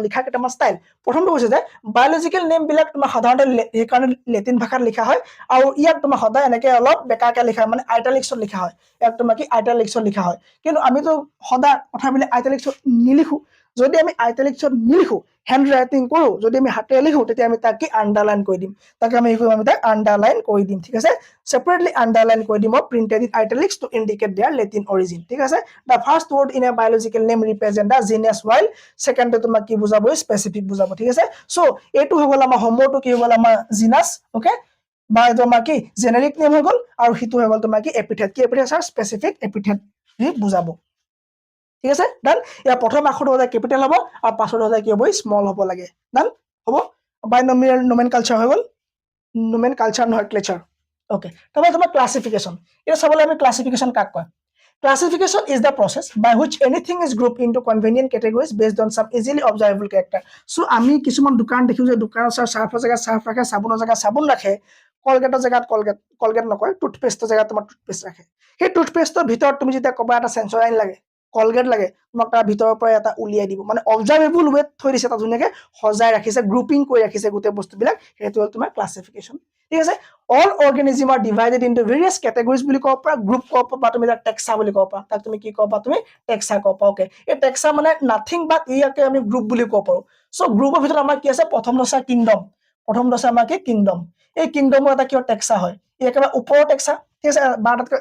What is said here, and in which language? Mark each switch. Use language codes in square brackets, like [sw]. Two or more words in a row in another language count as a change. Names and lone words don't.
[as] লিখা কেইটামান ষ্টাইল প্ৰথমটো হৈছে যে বায়'লজিকেল নেমবিলাক তোমাৰ সাধাৰণতে সেইকাৰণে লেটিন ভাষাত লিখা হয় আৰু ইয়াক তোমাৰ সদায় এনেকৈ অলপ বেকাকৈ লিখা হয় মানে আইটালিক্সত লিখা হয় ইয়াক তোমাৰ কি আইটালিক্সত লিখা হয় কিন্তু আমিতো সদায় কথাবিলাক আইটালিক্সত নিলিখোঁ যদি আমি আইটালিক্সত নিলিখোঁ [en] hand writing [as] কৰোঁ যদি আমি হাতেৰে লিখোঁ তেতিয়া আমি তাক কি আণ্ডাৰলাইন কৰি দিম তাকে আমি তাক আণ্ডাৰলাইন কৰি দিম ঠিক আছে [en] separately underline [as] কৰি দিম [en] printed in italics to indicate their Latin origin [as] ঠিক আছে [en] the first word in a biological name represent the genus while second [as] তোমাক কি বুজাব স্পেচিফিক বুজাব ঠিক আছে সো এইটো হৈ গ'ল আমাৰ হোমোটো কি হৈ গ'ল আমাৰ জিনাস ওকে বা তোমাৰ কি [en] generic name [as] হৈ গ'ল আৰু হিটো হৈ গ'ল তোমাৰ কি এপিথেট আৰু [en] specific epithet [as] বুজাব ঠিক আছে ডান ইয়াৰ প্ৰথম আখৰটো হ'লে কেপিটেল হ'ব আৰু পাছৰ হ'লে কি হ'ব স্মল হ'ব লাগে ডান হ'ব [en] binomial nomenclature [as] হৈ গ'ল নোমেনকালচাৰ নহয় ক্লেচাৰ okay তারপরে তোমার ক্লাসিফিকেশন এটা সবলে আমি ক্লাসিফিকেশন কাক কয় [en] classification is the process by which anything is grouped into convenient categories based on some easily observable character [as] so আমি কিছুমান দোকান দেখিও যে দোকানৰ সাৰ্ফৰ জায়গা সাৰ্ফ ৰাখে সাবুনৰ জায়গা সাবুন ৰাখে কলগেটৰ জায়গাত কলগেট নকয় টুথপেষ্টৰ জায়গাত তোমাৰ টুথপেষ্ট ৰাখে সেই টুথপেষ্টৰ ভিতৰত তুমি যেতিয়া কবা এটা সেন্সৰাইন লাগে কলগেট লাগে তোমাক তাৰ ভিতৰৰ পৰা এটা উলিয়াই দিব মানে [en] observable way [as] থৈ দিছে তাত ধুনীয়াকৈ সজাই ৰাখিছে গ্ৰুপিং কৰি ৰাখিছে গোটেই বস্তুবিলাক সেইটো হ'ল তোমাৰ ক্লাসিফিকেশন ঠিক আছে [en] all organisms are divided into various categories [as] বুলি ক'ব পৰা গ্ৰুপ ক'ব পৰা তুমি তাক টেক্সা বুলি ক'ব পৰা তাক তুমি কি ক'ব পৰা তুমি টেক্সা ক'ব পৰা ওকে এই টেক্সা মানে [en] nothing but [as] ইয়াকে আমি গ্ৰুপ বুলি ক'ব পাৰো সো গ্ৰুপৰ ভিতৰত আমাৰ কি আছে প্ৰথম আছে কিংডম আমাৰ কি কিংডম এই কিংডমৰ এটা কিয় টেক্সা হয় এই একেবাৰে ওপৰৰ টেক্সা ঠিক আছে বাৰটাতকৈ